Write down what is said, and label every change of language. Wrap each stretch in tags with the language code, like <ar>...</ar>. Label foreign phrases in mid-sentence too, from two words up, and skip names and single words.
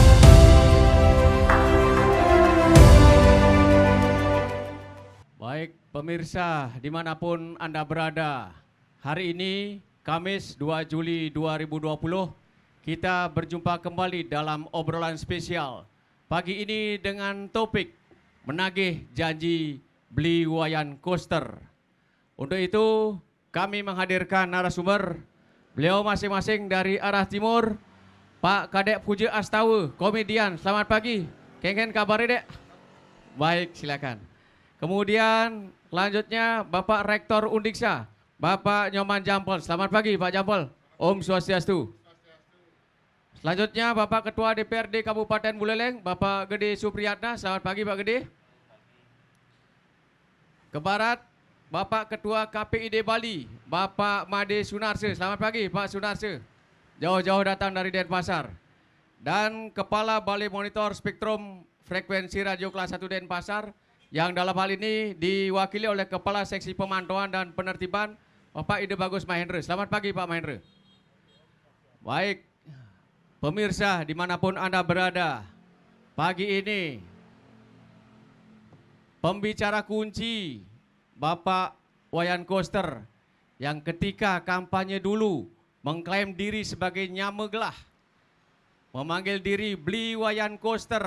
<id>Baik pemirsa dimanapun Anda berada, hari ini Kamis 2 Juli 2020 kita berjumpa kembali dalam obrolan spesial pagi ini dengan topik menagih janji beli wayan coaster. Untuk itu kami menghadirkan narasumber, beliau masing-masing dari arah timur. Pak Kadek Puja Astawa, komedian. Selamat pagi. Kengen kabarnya dek? Baik, silakan. Kemudian selanjutnya Bapak Rektor Undiksa, Bapak Nyoman Jampol. Selamat pagi Pak Jampol.</id> <ban>Om Swastiastu.</ban> <id>Selanjutnya Bapak Ketua DPRD Kabupaten Buleleng, Bapak Gede Supriyatna. Selamat pagi Pak Gede. Ke barat, Bapak Ketua KPID Bali, Bapak Made Sunarse. Selamat pagi Pak Sunarse. Jauh-jauh datang dari Denpasar. Dan Kepala Balai Monitor Spektrum Frekuensi Radio Kelas 1 Denpasar, yang dalam hal ini diwakili oleh Kepala Seksi Pemantauan dan Penertiban, Bapak Ide Bagus Mahendra. Selamat pagi Pak Mahendra. Baik, pemirsa dimanapun Anda berada, pagi ini pembicara kunci Bapak Wayan Koster yang ketika kampanye dulu mengklaim diri sebagai Nyameglah, memanggil diri beli Wayan Koster.</id>